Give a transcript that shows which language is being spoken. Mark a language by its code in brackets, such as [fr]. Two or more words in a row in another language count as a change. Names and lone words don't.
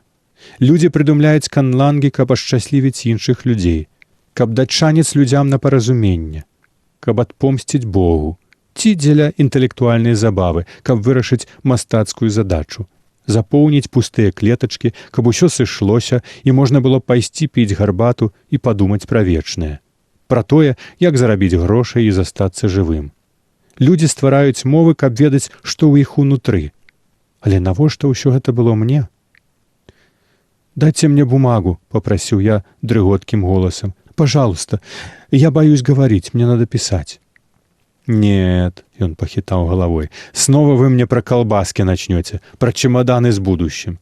[be] Людзі прыдумляюць канлангі, каб ашчаслівіць іншых людзей, каб даць шанец людзям на паразуменне, каб адпомсціць Богу, ці дзеля інтэлектуальнай забавы, каб вырашыць мастацкую задачу, запоўніць пустыя клетачкі, каб усё сышлося і можна было пайсці піць гарбату і падумаць пра вечнае, пра тое, як зарабіць грошай і застацца жывым. Людзі ствараюць мовы, каб ведаць, што ў іх унутры. Але навошта ўсё гэта было мне? [ru] «Дайте мне бумагу», — попросил я дрыготким голосом. «Пожалуйста, я боюсь говорить, мне надо писать». «Нет», — он похитал головой, — «снова вы мне про колбаски начнете, про чемоданы с будущим.